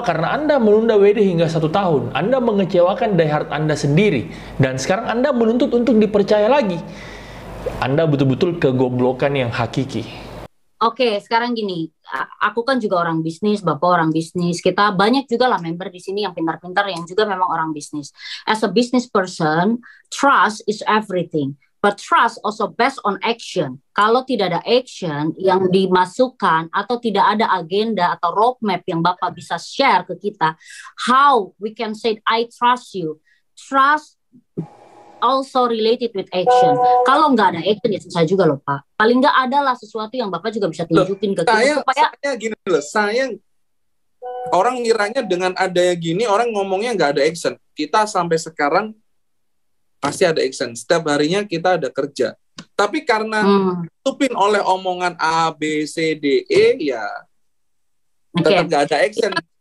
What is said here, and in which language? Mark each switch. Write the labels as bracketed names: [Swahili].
[Indonesian] Karena Anda menunda WD hingga 1 tahun. Anda mengecewakan diehard Anda sendiri. Dan sekarang Anda menuntut untuk dipercaya lagi. Anda betul-betul kegoblokan yang hakiki. Oke, sekarang gini. Aku kan juga orang bisnis, Bapak orang bisnis. Kita banyak juga lah member di sini yang pintar-pintar, yang juga memang orang bisnis. [English] As a business person, trust is everything. But trust also based on action. [Indonesian] Kalau tidak ada action yang dimasukkan atau tidak ada agenda atau roadmap yang Bapak bisa share ke kita, [English] how we can say I trust you? Trust also related with action. [Indonesian] Kalau nggak ada action ya susah juga loh Pak. Paling nggak ada lah sesuatu yang Bapak juga bisa tunjukin ke kita supaya saya gini loh, orang ngiranya dengan adanya gini orang ngomongnya nggak ada action. Kita sampai sekarang pasti ada action. Setiap harinya kita ada kerja. Tapi karena tutupin oleh omongan A, B, C, D, E, ya tetap nggak ada action.